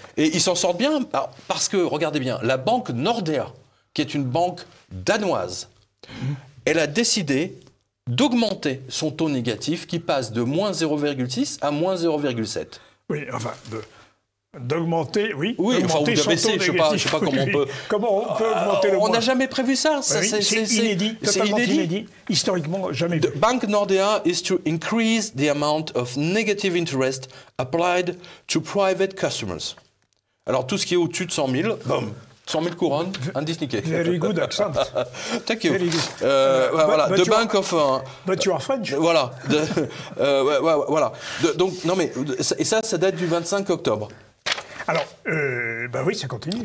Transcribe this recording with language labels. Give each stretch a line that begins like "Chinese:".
French: Et ils s'en sortent bien parce que, regardez bien, la banque Nordea, qui est une banque danoise, elle a décidé d'augmenter son taux négatif qui passe de moins 0,6 à moins 0,7. Oui, enfin, d'augmenter, oui. Oui, enfin, ou de baisser, je ne sais pas comment on peut... Comment on peut augmenter le moins? On n'a jamais prévu ça. C'est inédit, totalement inédit. Historiquement, jamais vu.
English: The Bank Nordea is to increase the amount of negative interest applied to private customers.
French: Alors, tout ce qui est au-dessus de 100 000, boum, 100 000 couronnes, un Disney.
English: Very good accent. Thank you. Voilà, the Bank of... but you are French.
French: Voilà. Voilà. Donc, non mais, et ça date du 25 octobre. Alors, oui, ça continue.